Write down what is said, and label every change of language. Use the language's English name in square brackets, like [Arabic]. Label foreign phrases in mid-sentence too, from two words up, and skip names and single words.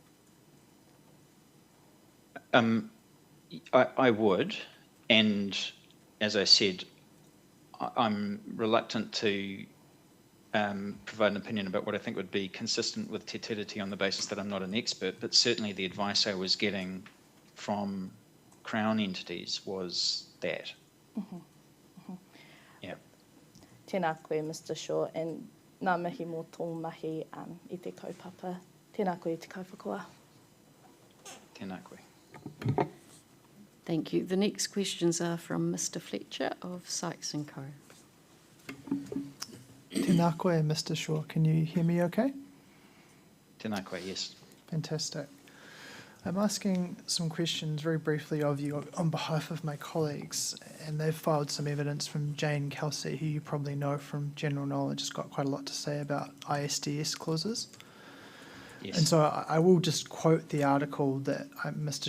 [English] I would, and as I said, I'm reluctant to provide an opinion about what I think would be consistent with Te Tiriti on the basis that I'm not an expert, but certainly the advice I was getting from Crown entities was that. Yeah. [Māori] Tēnā koe, Mr. Shaw, and nā mihi mō tō mahi I te kaupapa. Tēnā koe te kaiwhakaua. Tēnā koe. [English] Thank you. The next questions are from Mr. Fletcher of Sykes & Co. [Māori] Tēnā koe, [English] Mr. Shaw. Can you hear me okay? [Māori] Tēnā koe, [English] yes. Fantastic. I'm asking some questions very briefly of you on behalf of my colleagues, and they've filed some evidence from Jane Kelsey, who you probably know from general knowledge, has got quite a lot to say about ISDS clauses. Yes. And so I will just quote the article that Mr.